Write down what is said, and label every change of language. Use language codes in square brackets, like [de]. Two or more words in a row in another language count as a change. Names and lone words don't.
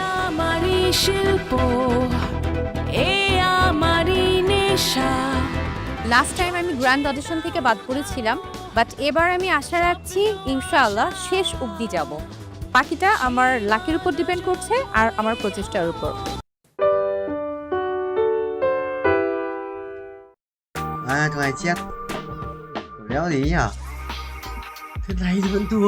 [bn] আমারি শিল্প, এ আমারি নেশা। [en] last time [bn] আমি গ্র্যান্ড অডিশন থেকে বাদ পড়েছিলাম, বাট এবার আমি আশা রাখছি [ar] إن شاء الله [bn] শেষ অবধি যাব। বাকিটা আমার লাকের উপর ডিপেন্ড করছে আর আমার প্রচেষ্টার উপর। [vi] Thoại chết. Đéo gì nhỉ? Thế này thì vẫn thua.